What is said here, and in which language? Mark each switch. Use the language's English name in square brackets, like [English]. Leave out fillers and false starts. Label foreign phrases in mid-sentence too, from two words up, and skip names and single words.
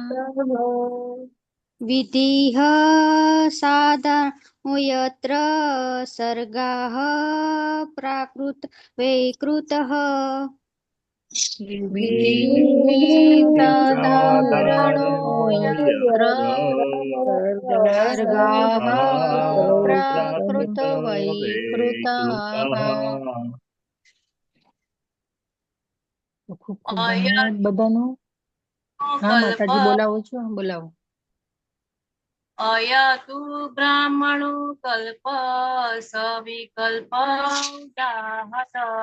[Sanskrit] विधिः साधारणो यत्र सर्गाः प्राकृतवैकृतः विधिः साधारणो यत्र सर्गाः प्राकृतवैकृताः। [Gujarati] ખૂબ ખૂબ ધન્યવાદ બધાનો. હા માતાજી બોલાવો છો, બોલાવો. [Sanskrit] अयतु ब्राह्मणो कल्प सविकल्प उदाहत